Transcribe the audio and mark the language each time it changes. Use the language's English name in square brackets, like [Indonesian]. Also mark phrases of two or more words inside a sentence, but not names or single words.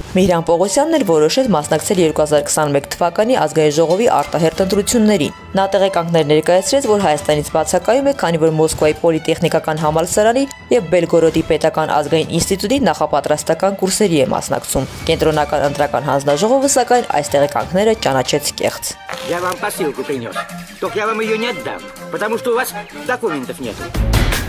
[Armenian] Միհրան Պողոսյանն էլ որոշեց մասնակցել 2021 թվականի ազգային ժողովի արտահերթ ընտրություններին։ Նա տեղեկանքներ ներկայացրեց, որ Հայաստանից բացակայում է, քանի որ Մոսկվայի պոլիտեխնիկական համալսարանի եւ Բելգորոդի պետական ազգային ինստիտուտի նախապատրաստական կուրսերի է մասնակցում։ Կենտրոնական ընտրական հանձնաժողովը սակայն այս տեղեկանքները ճանաչեց կեղծ։ [Russian] Я вам посылку принес. Только я вам ее не отдам, потому что у вас документов нет.